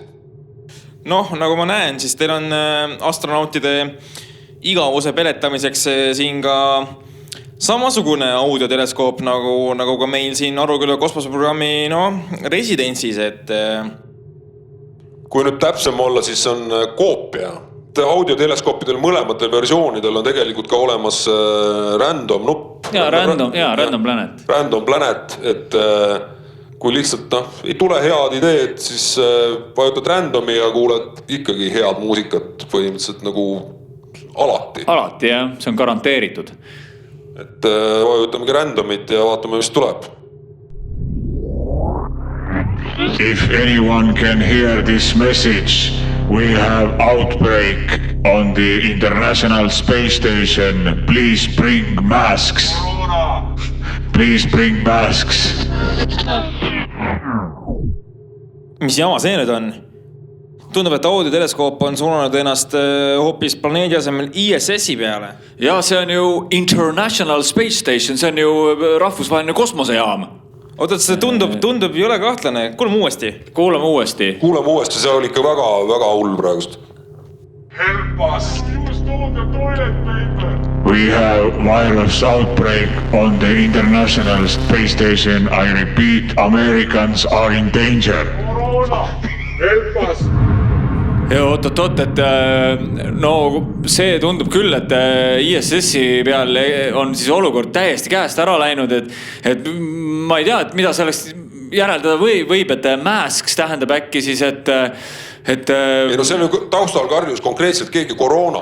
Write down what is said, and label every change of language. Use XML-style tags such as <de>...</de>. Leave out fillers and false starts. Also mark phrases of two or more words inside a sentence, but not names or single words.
<et>Nagu ma näen, siis teil on astronautide igavuse peletamiseks siin ka samasugune audioteleskoop nagu ka meil siin Aruküla kosmoseprogrammi residentsis, et kui nüüd täpsem olla, siis on koopia. Audioteleskoopidel mõlematel versioonidel on tegelikult ka olemas random nupp.</et> <en>Random planet. Random planet,</en> <et>et kui lihtsalt ei tule head ideed, siis vajutad randomi ja kuuled ikkagi head muusikat põhimõtteliselt nagu alati. Alati, jah. See on garanteeritud. Et vajutamegi randomit ja vaatame, mis tuleb.</et> <en>If anyone can hear this message, we have outbreak on the International Space Station. Please bring masks. please bring masks.</en> <et>Mis jama see nüüd on? Tundub, et audioteleskoop on suunanud ennast hoopis planeedi asemel ISS-i peale. Ja see on ju International Space Station, see on ju rahvusvaheline kosmosejaam. Oota, see tundub ei ole kahtlane. Kuulame uuesti. Kuulame uuesti, see oli ikka väga, väga hull praegust.</et> <en>Help us. Use all the toilet paper. We have virus outbreak on the International Space Station. I repeat, Americans are in danger. Corona, help us.</en> <et>Ja oot, et no see tundub küll, et ISS-i peal on siis olukord täiesti käest ära läinud, et ma ei tea, et mida selleks järeldada võib, et masks tähendab äkki siis, et ei no see on ju taustal karjus konkreetselt keegi koroona.</et>